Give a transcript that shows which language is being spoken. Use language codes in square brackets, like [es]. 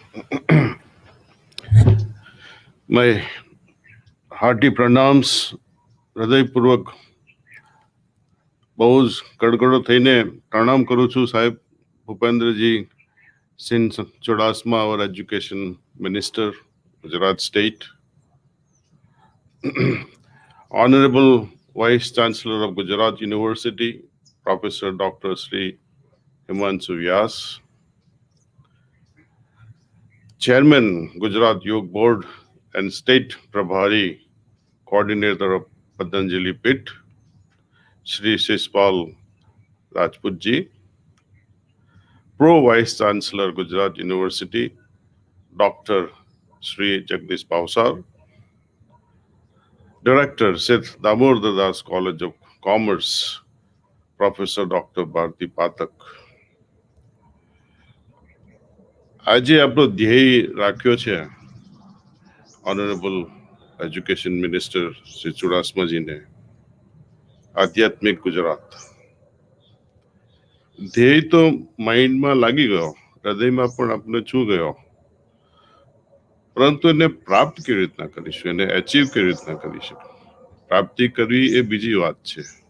[en] My hearty pranams, [gu] હૃદયપૂર્વક બહુ જ કડકડો થઈને પ્રણામ કરું છું સાહેબ ભૂપેન્દ્રજી સિંહ Chudasama, [en] our education minister, Gujarat State. Honorable Vice Chancellor of Gujarat University, Professor Dr. Sri Himanshu Vyas. Chairman, Gujarat Yoga Board and State Prabhari, Coordinator of Patanjali Pit, Sri Shishpal Rajput ji. Pro Vice Chancellor, Gujarat University, Dr. Sri Jagdish Bhavsar. Director, Seth Damodar Das College of Commerce, Professor Dr. Bharti Pathak. [gu] આજે આપણો ધ્યેય રાખ્યો છે honourable education minister Shri ચુડાસમાજીને, આધ્યાત્મિક ગુજરાત. ધ્યેય તો માઇન્ડમાં લાગી ગયો, હૃદયમાં પણ આપણે છૂ ગયો, પરંતુ એને પ્રાપ્ત કેવી રીતના કરીશું, એને એચીવ કેવી રીતના કરીશું, પ્રાપ્તિ કરવી એ બીજી વાત છે.